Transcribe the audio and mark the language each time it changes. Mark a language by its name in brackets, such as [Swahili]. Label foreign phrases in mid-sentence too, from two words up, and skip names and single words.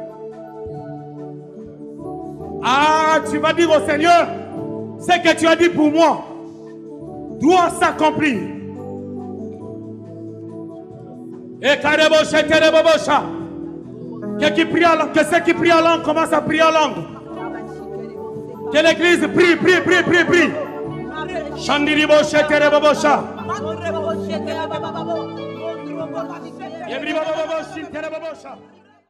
[French] Ah, tu vas dire au Seigneur, ce que tu as dit pour moi doit s'accomplir. Et que ceux qui prient en langue commencent à prier en langue. Que l'église prie, prie, prie, prie, prie. Chandiribo shetere babosha. Yebribo babosha.